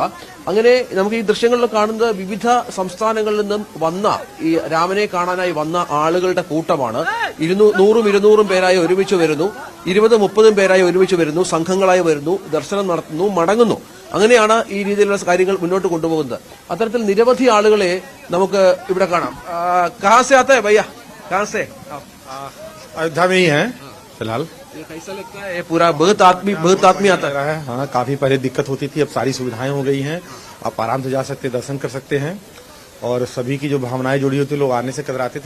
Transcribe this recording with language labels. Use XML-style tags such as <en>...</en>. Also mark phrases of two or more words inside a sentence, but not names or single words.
<ml>അങ്ങനെ നമുക്ക് ഈ ദൃശ്യങ്ങളിൽ കാണുന്നത് വിവിധ സംസ്ഥാനങ്ങളിൽ നിന്നും വന്ന ഈ രാമനെ കാണാനായി വന്ന ആളുകളുടെ കൂട്ടമാണ്. 100-200 പേരായി ഒരുമിച്ച് വരുന്നു. 20-30 പേരായി ഒരുമിച്ച് വരുന്നു. സംഘങ്ങളായി വരുന്നു, ദർശനം നടത്തുന്നു, മടങ്ങുന്നു. അങ്ങനെയാണ് ഈ രീതിയിലുള്ള കാര്യങ്ങൾ മുന്നോട്ട് കൊണ്ടുപോകുന്നത്. അത്തരത്തിൽ നിരവധി ആളുകളെ നമുക്ക് ഇവിടെ കാണാം.</ml> <hi>कहाँ से आता है भैया? कहाँ से? अयोध्या में ही है फिलहाल. कैसा लगता है? पूरा बहुत आदमी आता है. हाँ, काफी पहले दिक्कत होती थी, अब सारी सुविधाएं हो गई हैं. आप आराम से जा सकते, दर्शन कर सकते हैं. और सभी की जो भावनाएं जुड़ी होती, लोग आने से कतराते थे.</hi>